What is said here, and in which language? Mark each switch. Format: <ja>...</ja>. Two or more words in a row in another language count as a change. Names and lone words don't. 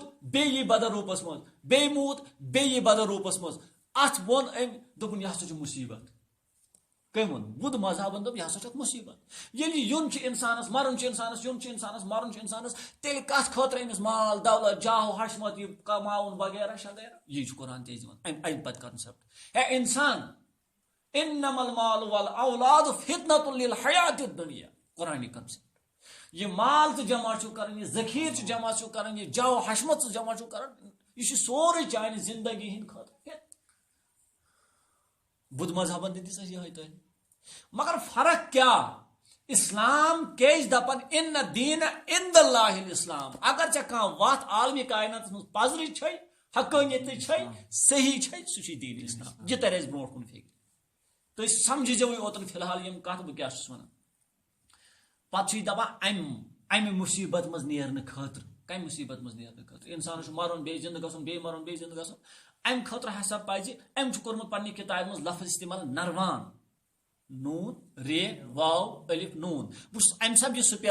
<ks>بیٚیہِ بدل روٗپس منٛز بیٚیہِ موٗد بیٚیہِ بدل روٗپس منٛز اتھ ووٚن أمۍ دوٚپُن یہِ ہسا چھُ مُصیبت کٔمۍ ووٚن بدھ مذہبن دوٚپ یہِ ہسا چھُ مُصیبت ییٚلہِ یُن چھُ انسانس مرُن چھُ انسانس یُن چھُ انسانس مرُن چھُ انسانس تیٚلہِ کتھ خٲطرٕ أمِس مال دولت جاہو حشمت یہِ کماوُن وغیرہ شغیرہ یی چھُ قرآن تہِ دِوان امہِ پتہٕ کنسیپٹ ہے انسان</ks> <ar>انما المال والاولاد فتنة للحیات الدنیا</ar> <ks>قرآنی کنسیپٹ یہ مال تو جمع چھو کرن یہ ذخیر چھ جمع چھو کرن یہ جاو حشمت سے جمع چھو کرن یہ سورے چانہ زندگی ہند خاطر بدھ مذہبن دس یہ تھی مگر فرق کیا اسلام کیج دپان</ks> <ar>ان دین عند اللہ الاسلام</ar> <ks>اگر ژےٚ کانٛہہ وتھ عالمی کائناتس منٛز پزرٕچ چھے حقانیتٕچ چھے صحیح چھے سُہ چھُ دین اسلام یہِ ترِ اَسہِ برونٛٹھ کُن فکر تُہۍ سمجھزیو اوتن فی الحال یم کتھ بہٕ کیاہ چھُس ونان پتہٕ چھُ یہِ دپان امہِ مُصیبت منٛز نیرنہٕ خٲطرٕ کمہِ مُصیبت منٛز نیرنہٕ خٲطرٕ انسانس چھُ مرُن بیٚیہِ زندٕ گژھُن بیٚیہِ مرُن بیٚیہِ زندٕ گژھُن امہِ خٲطرٕ ہسا پزِ أمۍ چھُ کوٚرمُت پننہِ کِتابہِ منٛز لفظ استعمال نروان نون رے واو الف نون بہٕ چھُس امہِ سبب یہِ سپیل</ks>